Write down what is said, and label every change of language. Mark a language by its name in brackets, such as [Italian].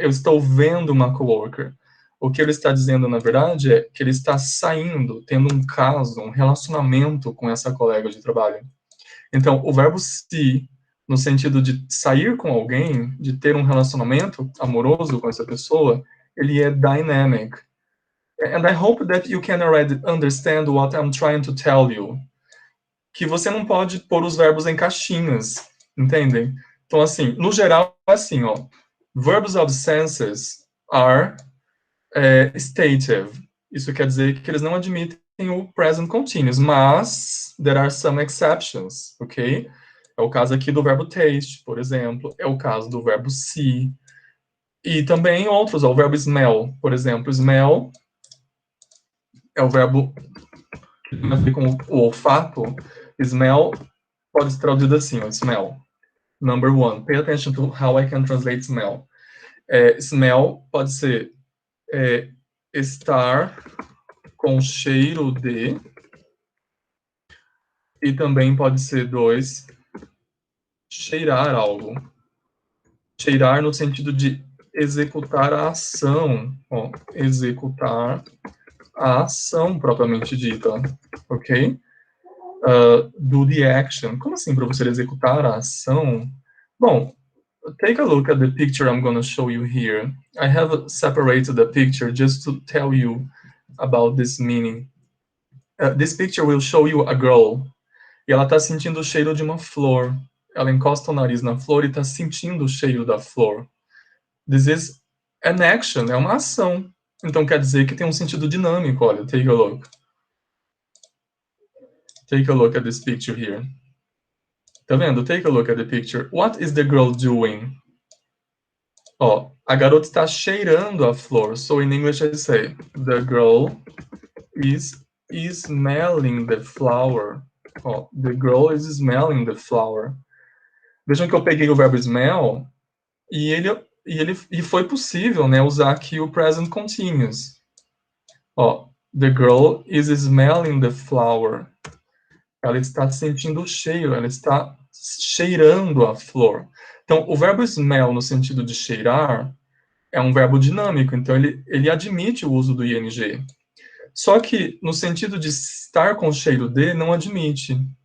[Portuguese] Eu estou vendo uma coworker. O que ele está dizendo, na verdade, é que ele está saindo, tendo um caso, um relacionamento com essa colega de trabalho. Então, o verbo see, no sentido de sair com alguém, de ter um relacionamento amoroso com essa pessoa, ele é dynamic. [English] And I hope that you can already understand what I'm trying to tell you. [Portuguese] Que você não pode pôr os verbos em caixinhas, entendem? Então, assim, no geral, é assim, ó. Verbs of senses are stative. Isso quer dizer que eles não admitem o present continuous, mas [English] there are some exceptions, [Portuguese] ok? É o caso aqui do verbo taste, por exemplo. É o caso do verbo see. E também outros, ó, o verbo smell, por exemplo. Smell é o verbo que tem a ver com o olfato. Smell pode ser traduzido assim, ó, smell. [English] Number one, pay attention to how I can translate smell. [Portuguese] Smell pode ser estar com cheiro de, e também pode ser dois, cheirar algo. Cheirar no sentido de executar a ação, ó, executar a ação propriamente dita, ok? [English] Do the action. [Portuguese] Como assim, professor, executar a ação? [English] Bom, take a look at the picture I'm going to show you here. I have separated the picture just to tell you about this meaning. This picture will show you a girl. [Portuguese] E ela está sentindo o cheiro de uma flor. Ela encosta o nariz na flor e está sentindo o cheiro da flor. [English] This is an action, [Portuguese] é uma ação. Então quer dizer que tem um sentido dinâmico, olha, [English] take a look. Take a look at this picture here. [Portuguese] Tá vendo? [English] Take a look at the picture. What is the girl doing? [Portuguese] Ó, a garota está cheirando a flor. [English] So in English I say, the girl is smelling the flower. Ó, the girl is smelling the flower. [Portuguese] Vejam que eu peguei o verbo smell e foi possível, né, usar aqui o present continuous. [English] Ó, the girl is smelling the flower. [Portuguese] Ela está sentindo o cheiro, ela está cheirando a flor. Então, o verbo smell, no sentido de cheirar, é um verbo dinâmico, então ele admite o uso do ing. Só que, no sentido de estar com cheiro de, não admite.